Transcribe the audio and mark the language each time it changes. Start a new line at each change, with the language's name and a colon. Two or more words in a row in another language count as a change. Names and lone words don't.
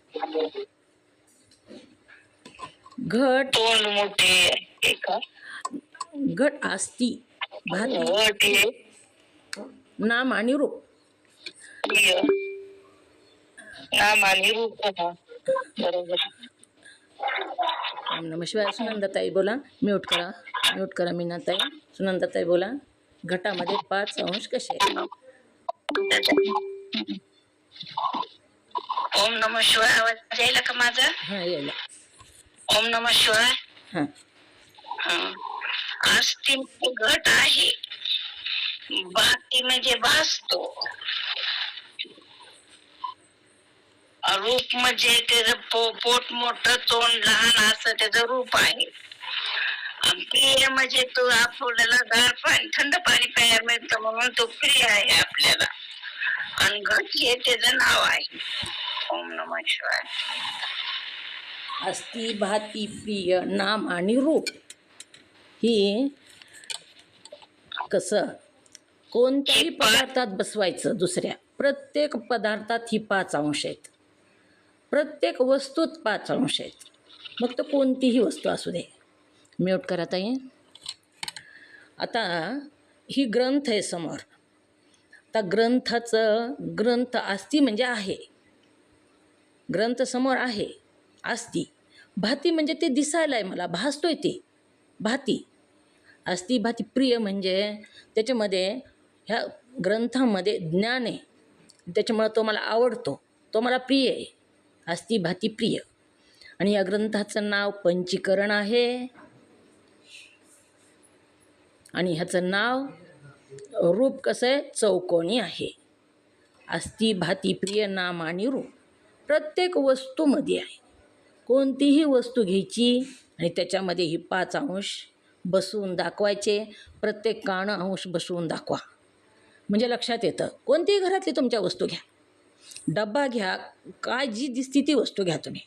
Marathi: घट तोंड मोठे का?
Sanskrit: घट अस्ति भाती
Marathi: घट हे नाम आणि रूप. प्रिय नाम आणि रूप. बरोबर.
Sanskrit: ओम नमः शिवाय.
Marathi: सुनंदाताई बोला. म्यूट करा मीनाताई. सुनंदाताई बोला. घटामध्ये 5 अंश कसे?
Sanskrit: ओम नमः शिवाय.
Marathi: आवाज यायला का माझा? हां यायला.
Sanskrit: ओम नमः शिवाय.
Marathi: हां अस्ति घट आहे, भाती म्हणजे भासतो, रूप म्हणजे त्याचं पोट मोठं तोंड लहान असं त्याचं रूप आहे. प्रिय म्हणजे तो आपल्याला गार पाणी थंड पाणी प्यायला मिळतं म्हणून तो प्रिय आहे आपल्याला. आणि घट हे त्याचं नाव आहे.
Sanskrit: ओम नमः शिवाय. अस्ति भाती प्रिय
Marathi: नाम आणि रूप. ही कसं कोणत्याही पदार्थात बसवायचं दुसऱ्या. प्रत्येक पदार्थात ही 5 अंश आहेत. प्रत्येक वस्तूत 5 अंश आहेत. मग तो कोणतीही वस्तू असू दे. म्यूट करा ताई. आता ही ग्रंथ आहे समोर. आता ग्रंथ अस्ति म्हणजे आहे. ग्रंथ समोर आहे अस्ति. भाती म्हणजे ते दिसायला आहे मला, भासतोय ते भाती.
Sanskrit: अस्ति भाती प्रिय
Marathi: म्हणजे त्याच्यामध्ये ह्या ग्रंथामध्ये ज्ञान आहे, त्याच्यामुळं तो मला आवडतो, तो मला प्रिय आहे.
Sanskrit: अस्ति भाती प्रिय.
Marathi: आणि या ग्रंथाचं नाव पंचीकरण आहे. आणि ह्याचं नाव रूप कसं आहे? चौकोनी आहे.
Sanskrit: अस्ति भाती प्रिय
Marathi: नाम आणि रूप प्रत्येक वस्तूमध्ये आहे. कोणतीही वस्तू घ्यायची आणि त्याच्यामध्ये ही 5 अंश बसवून दाखवायचे. प्रत्येक काणं अंश बसवून दाखवा म्हणजे लक्षात येतं. कोणतीही घरातली तुमच्या वस्तू घ्या, डब्बा घ्या, काय जी दिसती ती वस्तू घ्या तुम्ही.